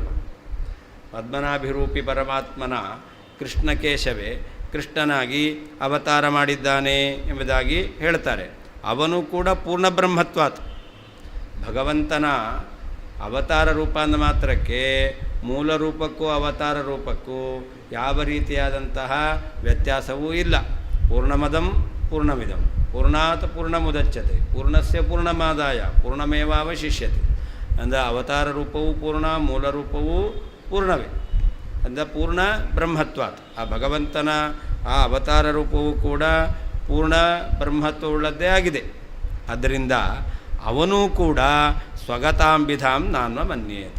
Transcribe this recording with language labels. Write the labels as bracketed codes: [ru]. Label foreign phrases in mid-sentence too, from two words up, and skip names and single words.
[kn] ಪದ್ಮನಾಭಿರೂಪಿ ಪರಮಾತ್ಮನ ಕೃಷ್ಣಕೇಶವೇ ಕೃಷ್ಣನಾಗಿ ಅವತಾರ ಮಾಡಿದ್ದಾನೆ ಎಂಬುದಾಗಿ ಹೇಳ್ತಾರೆ. ಅವನು ಕೂಡ ಪೂರ್ಣಬ್ರಹ್ಮತ್ವಾತ್. ಭಗವಂತನ ಅವತಾರ ರೂಪ ಅಂದ ಮಾತ್ರಕ್ಕೆ ಮೂಲ ರೂಪಕ್ಕೂ ಅವತಾರ ರೂಪಕ್ಕೂ ಯಾವ ರೀತಿಯಾದಂತಹ ವ್ಯತ್ಯಾಸವೂ ಇಲ್ಲ. [sa] ಪೂರ್ಣಮದಂ ಪೂರ್ಣಮಿದಂ ಪೂರ್ಣಾತ್ ಪೂರ್ಣಮುದಚ್ಯತೆ ಪೂರ್ಣಸ್ಯ ಪೂರ್ಣಮಾದಾಯ ಪೂರ್ಣಮೇವಾವಶಿಷ್ಯತೆ. [kn] ಅಂದರೆ ಅವತಾರ ರೂಪವೂ ಪೂರ್ಣ, ಮೂಲ ರೂಪವೂ ಪೂರ್ಣವೇ. ಅಂದರೆ [sa] ಪೂರ್ಣ ಬ್ರಹ್ಮತ್ವಾತ್. [kn] ಆ ಭಗವಂತನ ಆ ಅವತಾರ ರೂಪವೂ ಕೂಡ ಪೂರ್ಣ ಬ್ರಹ್ಮತ್ವವುಳ್ಳದ್ದೇ ಆಗಿದೆ. ಆದ್ದರಿಂದ ಅವನೂ ಕೂಡ [sa] ಸ್ವಗತಾಂಬಿಧಾಂ ನಾನ್ವ ಮನ್ಯೇತ.